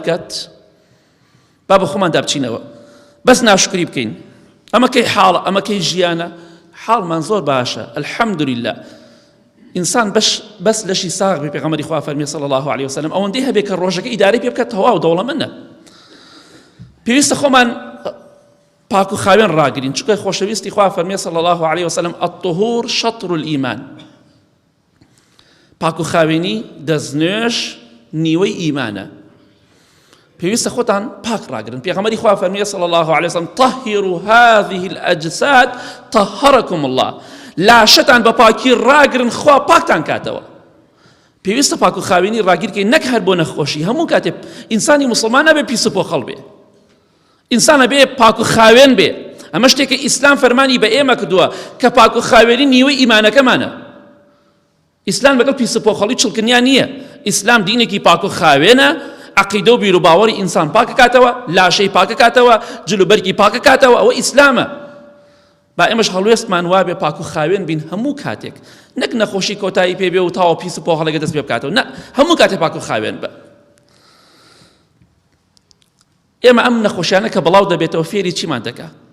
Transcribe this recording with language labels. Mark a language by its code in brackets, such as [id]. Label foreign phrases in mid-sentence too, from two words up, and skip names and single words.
[ckb] بکات با بە خۆمان دابچینەوە بەس ناشکری بکەین ئەمە کەی حاڵە ئەمە کەی ژیانە حاڵمان زۆر باشە الحەمدولله ئینسان بەس لەشی ساغ بێ پێغەمبەری خوا فەرمێ [ar] صلی الله علیه وسلم [ckb] ئەوەندەی هەبێ کە ڕۆژەکە ئیدارەی پێ بکات تەواو دەوڵەمەندە پێویستە خۆمان پاک و خاوێن ڕاگرین چونکە خۆشەویستی خوا فەرمێ [ar] صلی الله علیه وسلم الطهور شطر الإيمان [ckb] پاک و خاوێنی دەستنوێژ نیوەی ئیمانە پێویستە خۆتان پاک ڕاگرن پێغەمبەری خوا فەرمێ [ar] صلی الله علیه وسلم طهروا هذه الأجساد طهركم الله [ckb] لاشتان بە پاکی ڕاگرن خوا پاکتان کاتەوە پێویستە پاک و خاوێنی ڕاگیرکەین نەک هەر بۆ نەخۆشی هەموو کاتێ ئینسانی مسلمان نەبێ پیس و پۆخەڵ بێ ئینسانە بێ پاک و خاوێن بێ ئەمە شتێکە ئیسلام فەرمانی بە ئێمە کردووە کە پاک و خاوێنی نیوەی ئیمانەکەمانە ئیسلام لەگەڵ پیس و پۆخەڵی چڵکنیان نییە ئیسلام دینێکی پاک و خاوێنە عەقیدە و بیر و باوەڕی ئینسان پاک کاتەوە لاشەی پاک کاتەوە جلوبەرگی پاک کاتەوە ئەوە ئیسلامە با ئێمەش هەڵوێستمان وابێ پاک و خاوێن بین هەموو کاتێک نەک نەخۆشی کۆتایی پێ بێ و تاوە پیس و پۆخەڵەکە دەست پێ بکاتەوە نە هەموو کاتێک پاک و خاوێن بە ئێمە ئەم نەخۆشیانە کە بڵاو دەبێتەوە فێری چیمان دەکا